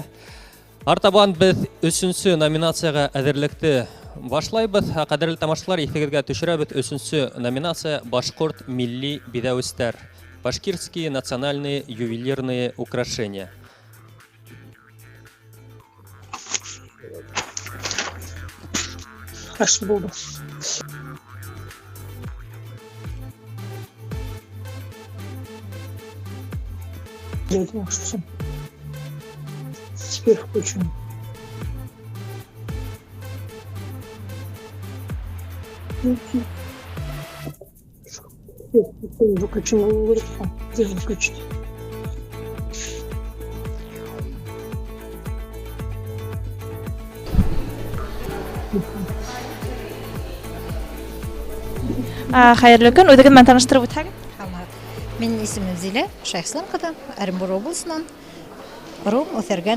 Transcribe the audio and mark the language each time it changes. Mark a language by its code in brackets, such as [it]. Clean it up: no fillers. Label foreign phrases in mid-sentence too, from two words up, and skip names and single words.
[ba] Артабан беҙ 3-нче номинацияға әҙерлекте башлайбыҙ. Ҡәҙерле тамашалар, иҫегеҙгә төшөрәбеҙ 3-нче номинация «Башҡорт милли биҙәүестәр». [ru] Башкирские национальные ювелирные украшения. Хорошо буду. Теперь включим. Выключим. Где выключить? [ba] Хәйерле көн, үҙегеҙ менән таныштырып үтһәгеҙ. Минең исемем Зилә, Шайхислам ҡыҙы, Оренбур облысынан, Рум, Үҫәргән.